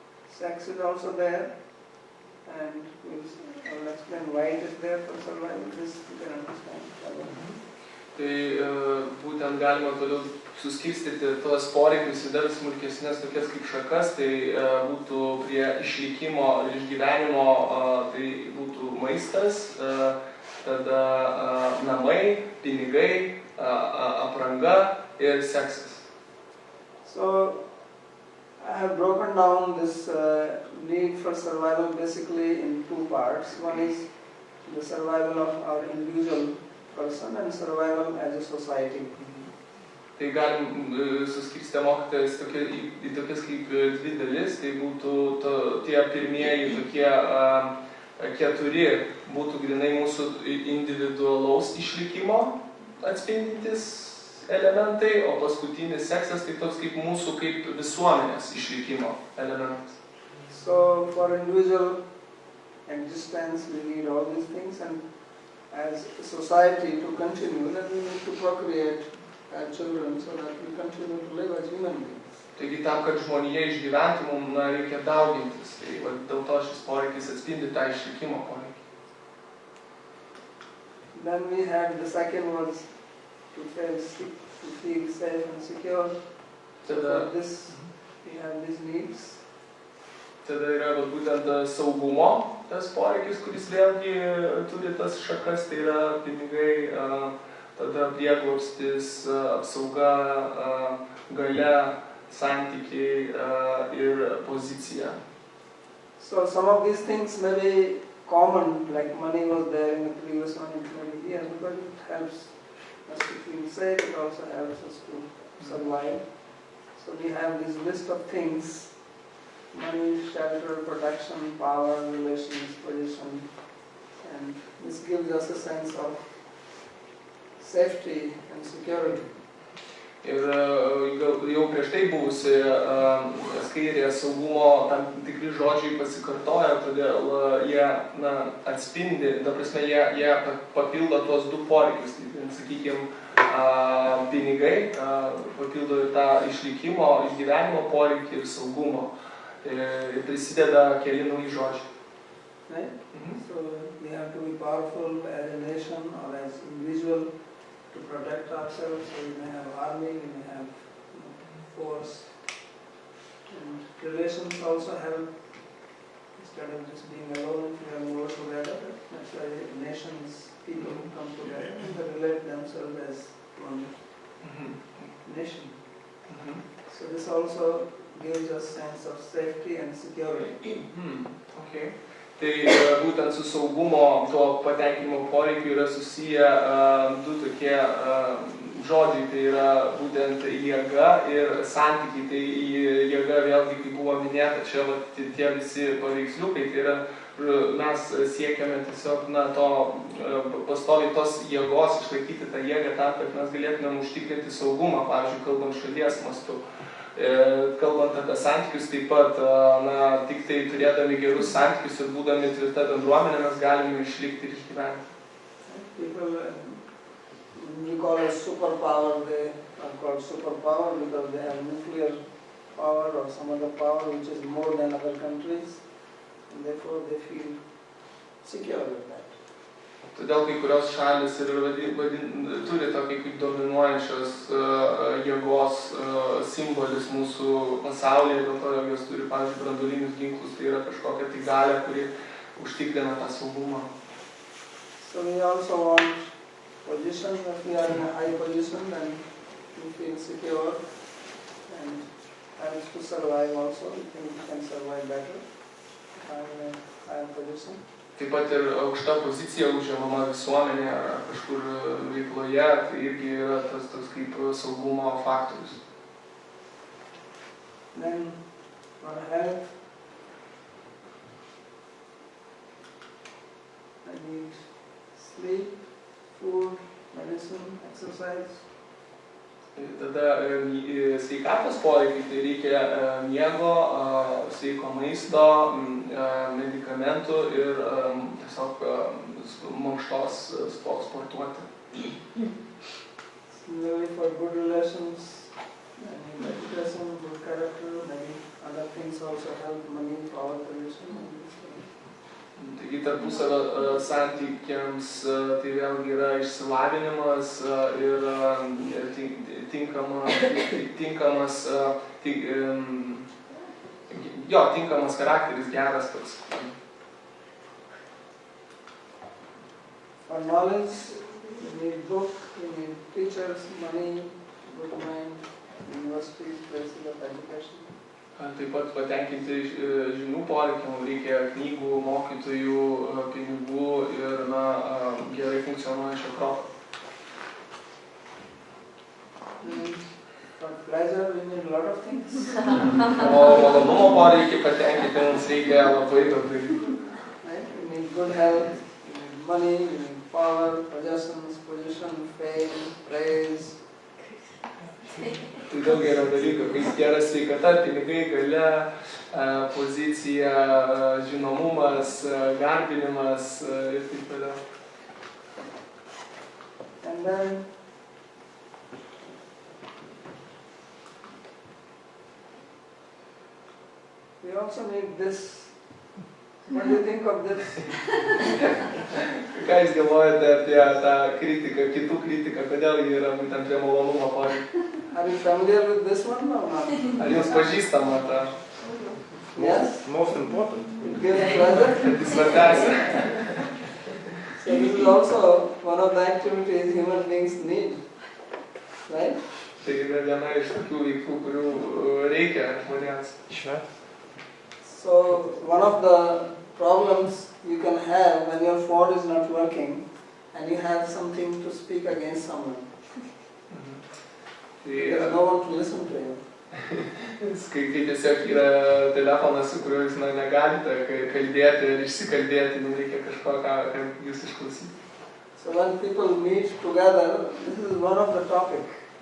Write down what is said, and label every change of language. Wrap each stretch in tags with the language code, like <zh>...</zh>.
<en>Sex is also there, and I will explain why it is there for survival. This you can understand.</en> <lt>Tai būtent galima toliau suskirstyti tuos poreikius į dar smulkesnes tokias kaip šakas, tai būtų prie išlikimo ir išgyvenimo, tai būtų maistas, tada namai, pinigai, apranga ir seksas.</lt> <en>So I have broken down this need for survival basically in two parts. One is the survival of our individual person and survival as a society.</en> <lt>Tai galim suskirstyti mokytojas į tokias kaip dvi dalis, tai būtų tie pirmieji tokie keturi būtų grinai mūsų individualaus išlikimo atspindintis elementai, o paskutinis seksas tai toks kaip mūsų kaip visuomenės išlikimo elementas.</lt> <en>So for individual existence we need all these things, and as a society to continue, then we need to procreate our children so that we continue to live as human beings.</en> <lt>Taigi tam, kad žmonija išgyventų, mums reikia daugintis. Tai dėl to šis poreikis atspindi tą išlikimo poreikį.</lt> <en>Then we had the second was to feel safe and secure. So for this we have these needs.</en> <lt>Tada yra būtent saugumo tas poreikis, kuris vėlgi turi tas šakas, tai yra pinigai, tada prieglobstis, apsauga, galia, santykiai ir pozicija.</lt> <en>So some of these things may be common, like money was there in the previous one in 20 years, because it helps us to feel safe, it also helps us to survive. So we have this list of things: money, shelter, protection, power, relations, position, and this gives us a sense of safety and security.</en> <lt>Ir jau prieš tai buvusi skairėje saugumo tam tikri žodžiai pasikartoja, todėl jie atspindi, ta prasme, jie papildo tuos du poreikius, sakykime, pinigai, papildo ir tą išlikimo, išgyvenimo poreikį ir saugumo. Ir prisideda keli nauji žodžiai.</lt> <en>Right? So we have to be powerful as a nation or as individual to protect ourselves. So we may have army, we may have force, and relations also help. Instead of just being alone, we are more together. That's why nations, people come together and they relate themselves as one nation. So this also gives us sense of safety and security. Okay.</en> <lt>Tai būtent su saugumo, to patenkinimo poreikiu yra susiję du tokie žodžiai, tai yra būtent jėga ir santykiai. Tai jėga vėlgi, kaip buvo minėta, čia tie visi paveiksliukai, tai yra mes siekiame tiesiog pastoviai tos jėgos, išlaikyti tą jėgą tam, kad mes galėtumėm užtikrinti saugumą, pavyzdžiui, kalbant šalies mastu. Kalbant apie santykius, taip pat, tik tai turėdami gerus santykius ir būdami tvirta bendruomenė, mes galime išlikti ir išgyventi.</lt> <en>People, we call it superpower, they are called superpower because they have nuclear power or some other power which is more than other countries, and therefore they feel secure with that.</en> <lt>Todėl kai kurios šalis ir turi tokį kaip dominuojančios jėgos simbolis mūsų pasaulyje, dėl to jos turi, pavyzdžiui, branduolinius ginklus, tai yra kažkokia tai galia, kuri užtikrina tą saugumą.</lt> <en>So we also want position. If we are in a high position, then we feel secure and helps to survive also. We think we can survive better if I am in a higher position.</en> <lt>Taip pat ir aukšta pozicija užimama visuomenė ar kažkur veikloje, tai irgi yra tas toks kaip saugumo faktorius.</lt> <en>Then for health, I need sleep, food, medicine, exercise.</en> <lt>Tada sveikatos poreikiai, tai reikia miego, sveiko maisto, medikamentų ir tiesiog mankštos sportuoti.</lt> <en>Similarly for good relations, I need education, good character, maybe other things also help money, power, position.</en> <lt>Taigi tarpusavio santykiams tai vėlgi yra išsilavinimas ir tinkamas charakteris, geras toks.</lt> <en>For knowledge, you need book, you need teachers, money, good mind, universities, places of education.</en> <lt>Taip pat patenkinti žinių poreikiam reikia knygų, mokytojų, pinigų ir gerai funkcionuojančio proto.</lt> <en>For pleasure, we need a lot of things.</en> <lt>O malonumo poreikį patenkinti mums reikia labai daug dalykų.</lt> <en>Right? We need good health, we need money, we need power, possessions, position, fame, praise.</en> <lt>Tai daug yra dalykų, kaip gera sveikata, pinigai, galia, pozicija, žinomumas, garbinimas ir taip toliau.</lt> <en>And then we also need this. What do you think of this?</en> <lt>Ką jūs galvojate apie tą kritiką, kitų kritiką, kodėl jį yra būtent prie malonumo poreikio?</lt> <en>Are you familiar with this one or not?</en> <lt>Ar jums pažįstama ta?</lt> <en>Yes? Most important. It gives pleasure.</en> <lt>Tai svarbiausia.</lt> <en>So this is also one of the activities human beings need, right?</en> <lt>Tai yra viena iš tokių veiklų, kurių reikia žmonėms.</lt> <en>So one of the problems you can have when your phone is not working and you have something to speak against someone. There's no one to listen to you.</en> <lt>Kai tiesiog yra telefonas, su kuriuo jūs negalite kalbėti ir išsikalbėti, reikia kažko, ką jūs išklausyti.</lt> <en>So when people meet together, this is one of the topics.</en>